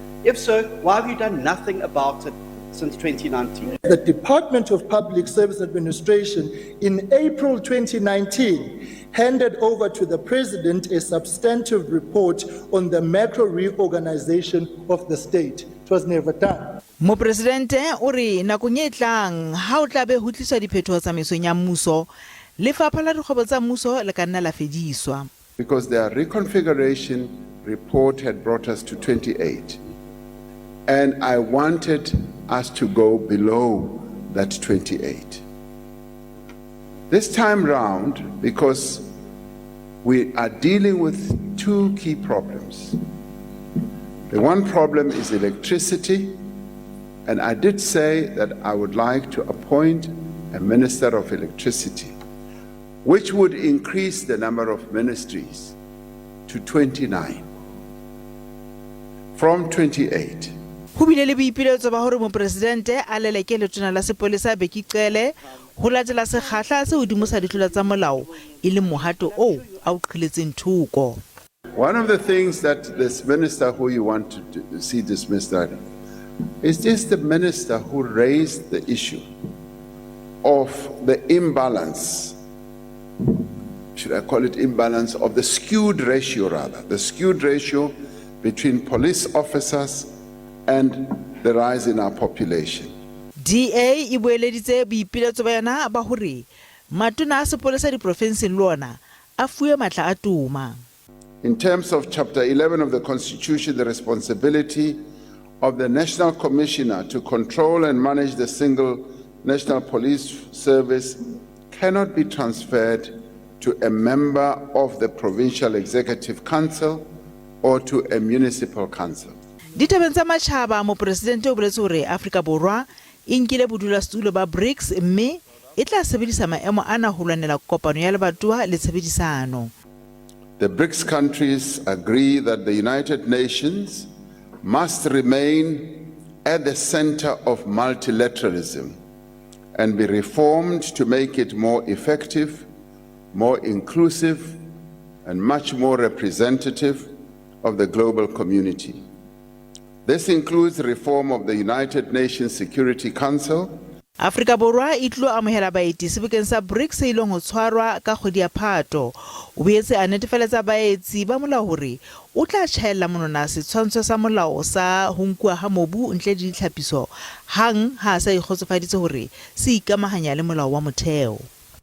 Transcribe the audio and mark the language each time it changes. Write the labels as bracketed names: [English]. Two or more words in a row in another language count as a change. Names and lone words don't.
[English] If so, why have you done nothing about it since 2019? The Department of Public Service Administration in April 2019 handed over to the President a substantive report on the macro reorganization of the state. It was never done. [Southern Sotho] Mopresidente o re nakong e tlang ha o tla be ho tliswa diphetoho tsamaisong ya mmuso, lefapha la dikgwebo tsa mmuso le ka nna la fediswa. [English] Because their reconfiguration report had brought us to 28. And I wanted us to go below that 28. This time round, because we are dealing with two key problems. The one problem is electricity, and I did say that I would like to appoint a Minister of Electricity, which would increase the number of ministries to 29 from 28. [Southern Sotho] Ho bile le boipiletso ba hore Mopresidente a leleke letona la sepolesa Beki Cele ho latela sekgahla se hodimo sa ditlolo tsa molao e le mohato o a o qhiletseng thoko. [English] One of the things that this minister who you want to see dismissed is just the minister who raised the issue of the imbalance, should I call it imbalance, of the skewed ratio rather, the skewed ratio between police officers and the rise in our population. [Southern Sotho] DA e boeleditse boipiletso ba yona ba hore matona a sepolesa diprofenseng le ona a fuwe matla a tuma. [English] In terms of Chapter 11 of the Constitution, the responsibility of the National Commissioner to control and manage the single National Police Service cannot be transferred to a member of the Provincial Executive Council or to a municipal council. [Southern Sotho] Ditabeng tsa matjhaba Mopresidente o boletse hore Afrika Borwa e nkile bodulasetulo ba BRICS mme e tla sebedisa maemo ana ho lwanela kopano ya lebatowa le tshebedisano. [English] The BRICS countries agree that the United Nations must remain at the center of multilateralism and be reformed to make it more effective, more inclusive, and much more representative of the global community. This includes reform of the United Nations Security Council. [Southern Sotho] Afrika Borwa e tlo amohela baeti sebokeng sa BRICS e leng ho tshwarwa ka kgwedi ya Phato. O boetse a netefaletsa baetsi ba molao hore o tla tjhaella monona setshwantsho sa molao sa ho nkuwa ha mobu ntle le ditlhapiso hang ha sa ikgotsofaditse hore se ikamahanya le molao wa motheo.